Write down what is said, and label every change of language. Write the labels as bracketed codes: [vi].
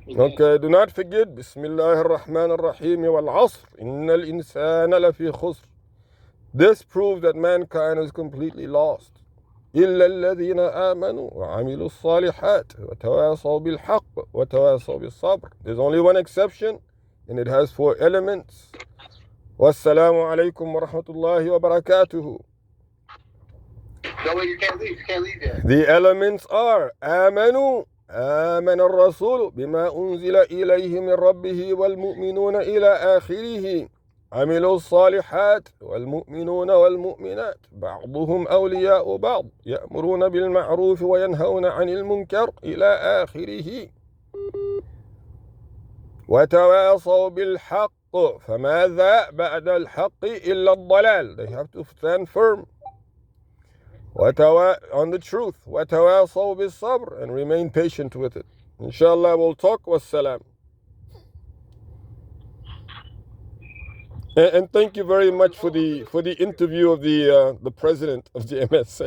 [en] Okay, do not forget [ar] بسم الله الرحمن الرحيم والعصر إن الإنسان لفي خسر. [en] This proves that mankind is completely lost. [ar] إلا الذين آمنوا وعملوا الصالحات وتواصوا بالحق وتواصوا بالصبر. [en] There's only one exception, and it has 4 elements. [ar] والسلام عليكم ورحمة الله وبركاته. [en] No way, you can't leave. You can't leave yet. The elements are [ar] آمنوا آمن الرسول بما أنزل إليه من ربه والمؤمنون إلى آخره. عملوا الصالحات والمؤمنون والمؤمنات بعضهم أولياء بعض يأمرون بالمعروف وينهون عن المنكر إلى آخره. وتواصوا بالحق فماذا بعد الحق إلا الضلال. [en] They have to stand firm on the truth. [ar] وتواصوا بالصبر, [en] and remain patient with it. Inshallah, we'll talk. Wassalam. And thank you very much for the interview of the president of the MSA.